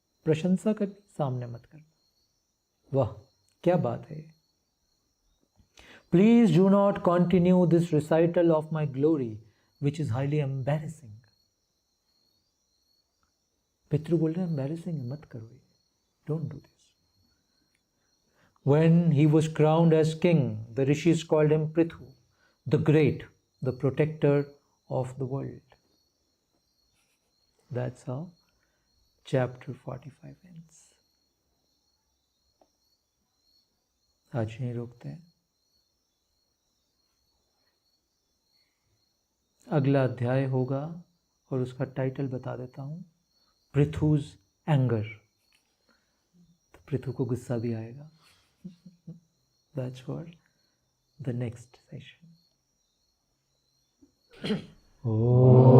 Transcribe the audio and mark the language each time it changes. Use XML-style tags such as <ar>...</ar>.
<hi>प्रशंसा करनी, सामने मत करना. वाह क्या बात है.</hi> <en>Please do not continue this recital of my glory which is highly embarrassing.</en> <hi>पितृ बोल रहे हैं embarrassing है, मत करो ये,</hi> <en>don't do this. When he was crowned as king, the rishis called him Prithu, the great, the protector of the world. That's how chapter 45 ends.</en> <hi>आज यहीं रोकते हैं. अगला अध्याय होगा और उसका टाइटल बता देता हूँ, पृथु's एंगर. तो पृथु को गुस्सा भी आएगा.</hi> <en>That's for the next session. Oh.</en>